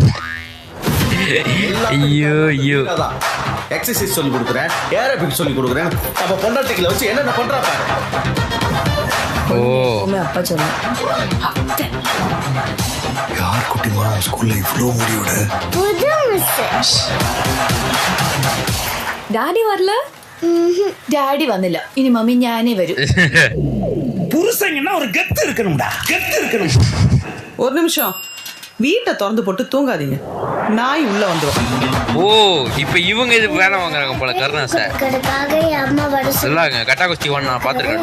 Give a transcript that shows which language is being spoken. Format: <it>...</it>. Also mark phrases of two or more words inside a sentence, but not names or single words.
<ta>ஐயோ ஐயோ, எக்ஸசைஸ் சொல்லி கொடுக்குறேன், ஏரோபிக் சொல்லி கொடுக்குறேன். நம்ம பொண்டாட்டிகளை வச்சு என்னென்ன பண்றா பாரு. ஓ, அப்பா சொல்ல யார் குட்டிமா ஸ்கூல்ல இவ்வளோ முடியோட ഡാഡി வரல.</ta> <ml>ഡാഡി വന്നില്ല. ഇനി മമ്മി ഞാനേ വരൂ.</ml> <ta>புருஷங்கன்னா ஒரு கெத்து இருக்கணும்டா, கெத்து இருக்கணும். ஒரு நிமிஷம், வீட்டை திறந்து போட்டு தூங்காதீங்க, நாய் உள்ள வந்துடும். ஓ, இப்ப இவங்க இது வேலை வாங்குறாங்க போல. கருணா சார் நல்லாங்க. கட்டா குஸ்தி 1 நான் பார்த்துருக்கேன்.</ta>